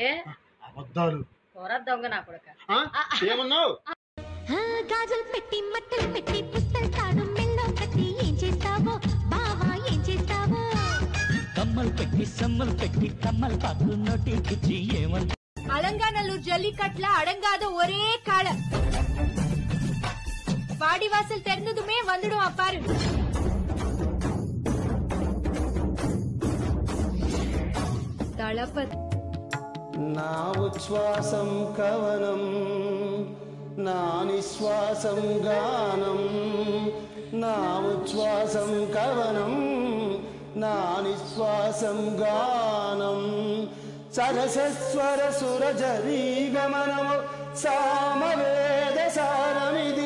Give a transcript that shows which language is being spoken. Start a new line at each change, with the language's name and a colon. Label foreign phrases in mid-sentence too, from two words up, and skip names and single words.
Telugu: అబద్ధాలు. దొంగ నా కొడుక. ఏమన్నావు? గాజులు పెట్టి మట్టలు పెట్టి పుస్తలు తాడు మెల్లో కట్టి ఏం చేస్తావో బావా, ఏం చేస్తావో? కమ్మలు పెట్టి సమ్మలు పెట్టి కమ్మలు పాకు నోటి కుచ్చి ఏమన్నా
Tamil: அலங்காநல்லூர் ஜல்லிக்கட்டுல அடங்காத ஒரே காளை. வாடிவாசல் திறந்ததுமே வந்துடும் பாரு. தளபதி.
Telugu: నా ఉచ్ఛ్వాసం కవనం, నా నిశ్వాసం గానం. నా ఉచ్ఛ్వాసం కవనం, నా నిశ్వాసం గానం. సరసస్వర సురజరీ గమనము సామవేద సారమిది.